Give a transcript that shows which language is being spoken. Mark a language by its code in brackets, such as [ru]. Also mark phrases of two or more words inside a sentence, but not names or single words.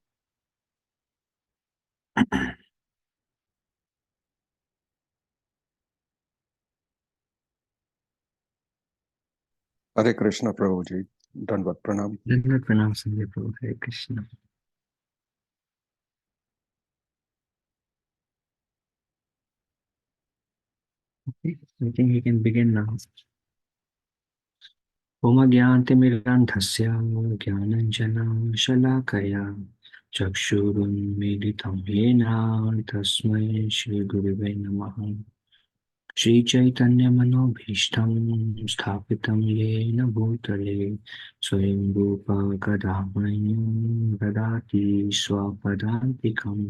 [hi] हरे कृष्ण प्रभु जी, दंडवत प्रणाम। दंडवत प्रणाम संजय प्रभु, हरे कृष्ण। [en] Okay, I think we can begin now. [sa] ओम ज्ञानतिमिरान्धस्य ज्ञानञ्जनं शलाकया चक्षुरुन्मीलितं येन तस्मै श्रीगुरुवे नमः। श्रीचैतन्यमनोभीष्टं स्थापितं येन भूतले स्वयं रूपा कदा मह्यं ददाति स्वपदान्तिकम्।